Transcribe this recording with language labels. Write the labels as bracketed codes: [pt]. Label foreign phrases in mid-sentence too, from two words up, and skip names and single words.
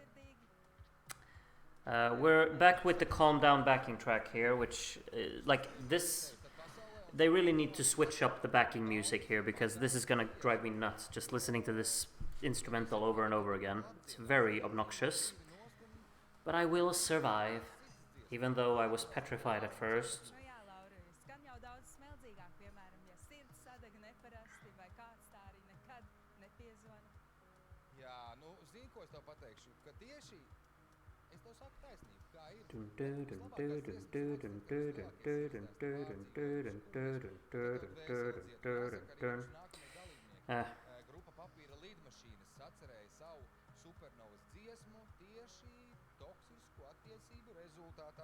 [en] We're back with the calm down backing track here, which like this. They really need to switch up the backing music here, because this is gonna drive me nuts just listening to this instrumental over and over again. It's very obnoxious. But I will survive, even though I was petrified at first. [lv] Nu jā, Laura, skan jau daudz smeldzīgāk, piemēram, ja sirds sadeg neparasti vai kāds tā arī nekad nepiezvana. Jā, nu, zini, ko es tev pateikšu, ka tieši es tev saku taisnību, kā ir. Grupa Papīra lidmašīnas sacerēja savu Supernovas dziesmu tieši toksisku attiecību rezultātā.